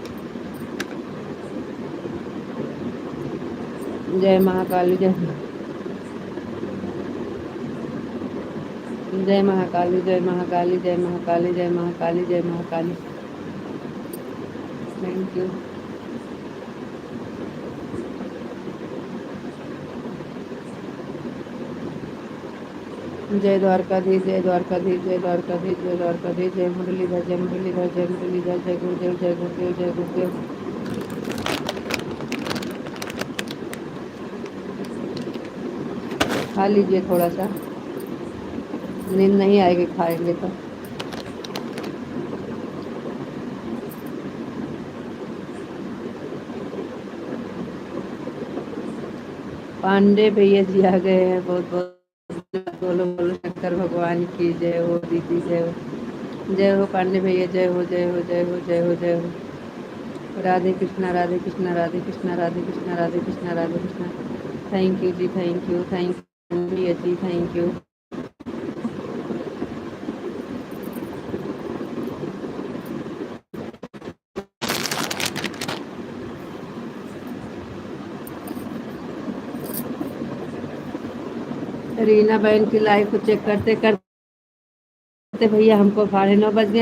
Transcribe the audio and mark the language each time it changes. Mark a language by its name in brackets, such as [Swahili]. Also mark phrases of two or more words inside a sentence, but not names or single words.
[Hindi] जय महाकाली, जय महाकाली, जय महाकाली, जय महाकाली, जय महाकाली, जय महाकाली। [English] thank you. [Hindi] जय द्वारकाधीश, जय द्वारकाधीश, जय द्वारकाधीश, जय द्वारकाधीश। जय मुरलीधर, जय मुरलीधर, जय मुरलीधर, जय गुरुदेव, जय गुरुदेव, जय गुरुदेव। खा लीजिए थोड़ा सा, नींद नहीं आएगी खाएंगे तो। पांडे भैया जी आ गए हैं, बहुत बहुत बोलो बोलो शंकर भगवान की जय हो, दीदी जय हो। जय हो पांडे भैया, जय हो, जय हो, जय हो, जय हो, जय हो। राधे कृष्णा, राधे कृष्णा, राधे कृष्णा, राधे कृष्णा, राधे कृष्णा, राधे कृष्णा। [English] thank you जी, thank you, thank you [Hindi] भैया जी, [English] thank you. [Hindi] रीना बहन की लाइव को चेक करते करते भैया हमको 9:30 बज गए।